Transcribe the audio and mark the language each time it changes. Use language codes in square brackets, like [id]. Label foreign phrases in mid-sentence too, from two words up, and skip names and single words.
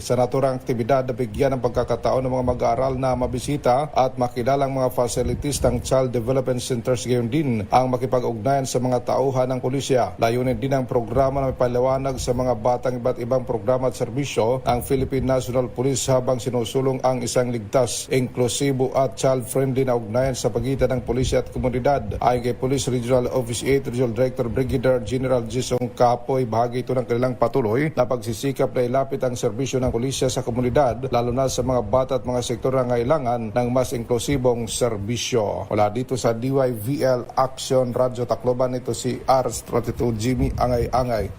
[tl] Sa naturang aktibidad na bigyan ng pagkakataon ng mga mag-aaral na mabisita at makilalang mga facilities ng Child Development Centers, gayon din ang makipag-ugnayan sa mga tauhan ng pulisya. Layunin din ang programa na paliwanag sa mga batang iba't ibang programa at serbisyo ang Philippine National Police habang sinusulong ang isang ligtas, inklusibo at child-friendly na ugnayan sa pagitan ng pulisya at komunidad. Ayon kay Police Regional Office 8 Regional Director Brigadier General Jisong Kapoy, bahagi ito ng kanilang patuloy na pagsisikap na ilapit ang serbisyo ng pulisya sa komunidad, lalo na sa mga bata at mga sektor na ngailangan ng mas inklusibong serbisyo. Wala dito sa DYVL Action Radio Tacloban, ito si R32 Jimmy Angay-Angay.